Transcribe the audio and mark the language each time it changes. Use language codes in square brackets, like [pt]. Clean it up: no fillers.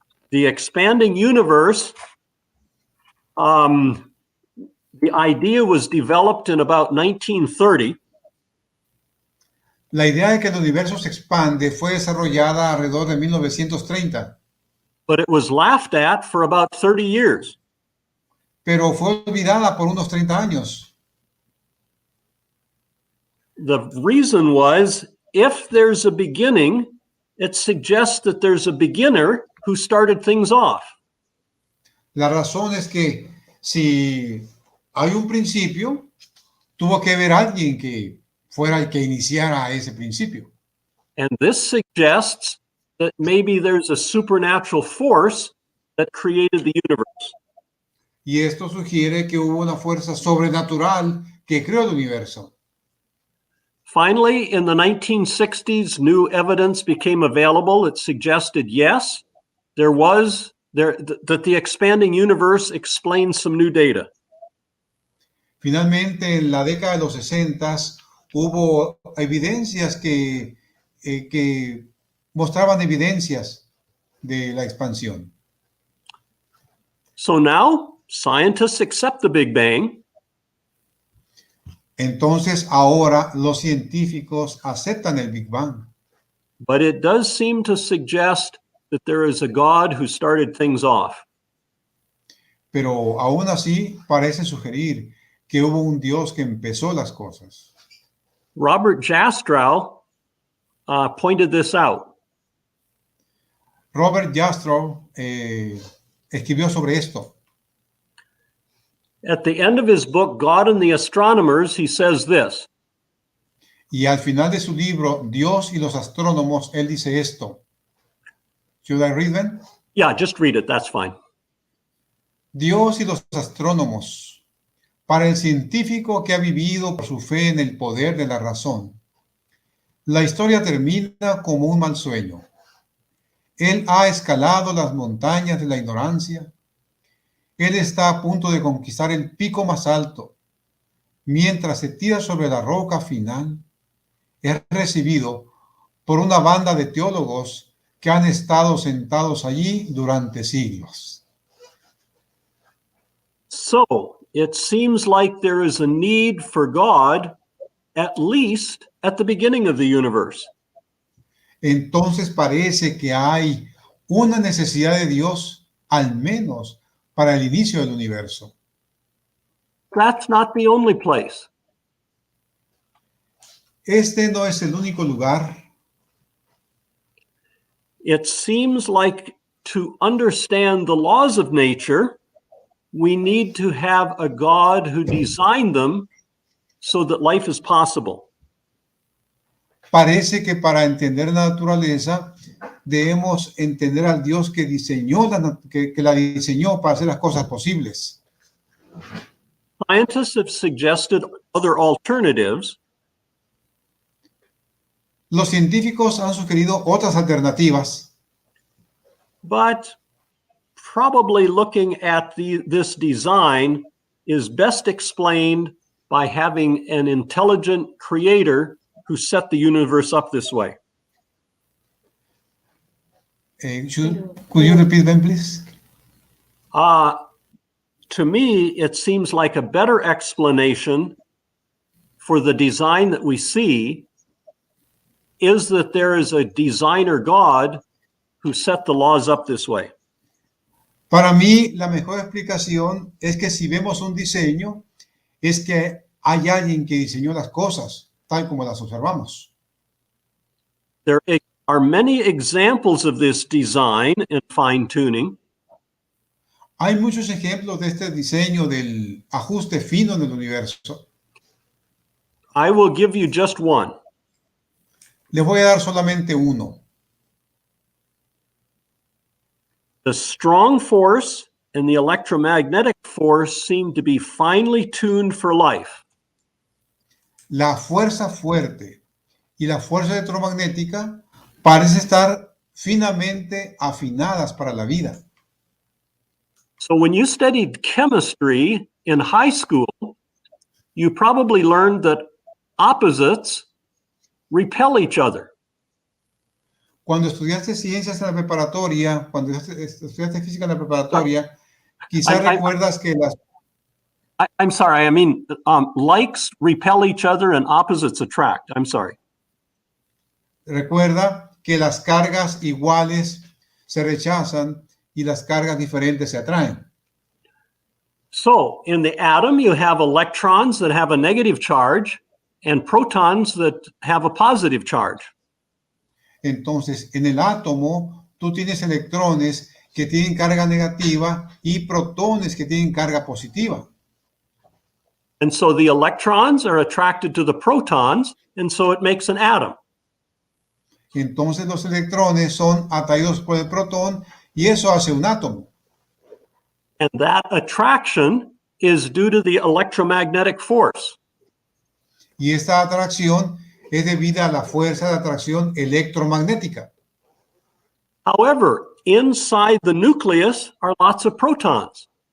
[en] The expanding universe, the idea was developed in about 1930. [es] La idea de que el universo se expande fue desarrollada alrededor de 1930, [en] But it was laughed at for about 30 years. [es] pero fue olvidada por unos 30 años. [en] The reason was, if there's a beginning, it suggests that there's a beginner who started things off. [es] La razón es que si hay un principio, tuvo que haber alguien que fuera el que iniciara ese principio. [en] And this suggests that maybe there's a supernatural force that created the universe. [es] Y esto sugiere que hubo una fuerza sobrenatural que creó el universo. [en] Finally, in the 1960s, new evidence became available that suggested, yes, that the expanding universe explains some new data. [es] Finalmente, en la década de los 60 hubo evidencias que mostraban evidencias de la expansión. [en] So now, scientists accept the Big Bang. [es] Entonces, ahora los científicos aceptan el Big Bang. [en] But it does seem to suggest that there is a God who started things off. [es] Pero aún así parece sugerir que hubo un Dios que empezó las cosas. [en] Robert Jastrow pointed this out. [es] Robert Jastrow escribió sobre esto. [en] At the end of his book, God and the Astronomers, he says this. [es] Y al final de su libro, Dios y los astrónomos, él dice esto. [en] Should I read them? Yeah, just read it. That's fine. [es] Dios y los astrónomos. Para el científico que ha vivido por su fe en el poder de la razón, la historia termina como un mal sueño. Él ha escalado las montañas de la ignorancia. Él está a punto de conquistar el pico más alto. Mientras se tira sobre la roca final, es recibido por una banda de teólogos que han estado sentados allí durante siglos. [en] So, it seems like there is a need for God, at least at the beginning of the universe. [es] Entonces parece que hay una necesidad de Dios, al menos para el inicio del universo. [en] That's not the only place. [es] Este no es el único lugar. [en] It seems like to understand the laws of nature, we need to have a God who designed them so that life is possible. [es] Parece que para entender la naturaleza debemos entender al Dios que diseñó que la diseñó para hacer las cosas posibles. [en] Scientists have suggested other alternatives. [es] Los científicos han sugerido otras alternativas, [en] But probably looking at this design, is best explained by having an intelligent creator who set the universe up this way. Could you repeat them, please? To me, it seems like a better explanation for the design that we see is that there is a designer God who set the laws up this way. [es] Para mí, la mejor explicación es que si vemos un diseño, es que hay alguien que diseñó las cosas tal como las observamos. [en] There are many examples of this design and fine-tuning. [es] Hay muchos ejemplos de este diseño del ajuste fino en el universo. [en] I will give you just one. [es] Les voy a dar solamente uno. [en] The strong force and the electromagnetic force seem to be finely tuned for life. [es] La fuerza fuerte y la fuerza electromagnética parecen estar finamente afinadas para la vida. [en] So when you studied chemistry in high school, you probably learned that opposites repel each other. [es] Cuando estudiaste ciencias en la preparatoria, cuando estudiaste física en la preparatoria, quizás recuerdas que las... [en] I'm sorry, I mean, likes repel each other and opposites attract. I'm sorry. [es] Recuerda que las cargas iguales se rechazan y las cargas diferentes se atraen. [en] So in the atom, you have electrons that have a negative charge and protons that have a positive charge. [es] Entonces, en el átomo, tú tienes electrones que tienen carga negativa y protones que tienen carga positiva. [en] And so the electrons are attracted to the protons, and so it makes an atom. [es] Entonces, los electrones son atraídos por el protón y eso hace un átomo. [en] And that attraction is due to the electromagnetic force. [es] Y esta atracción es debida a la fuerza de atracción electromagnética. [en] However, inside the nucleus are lots of protons.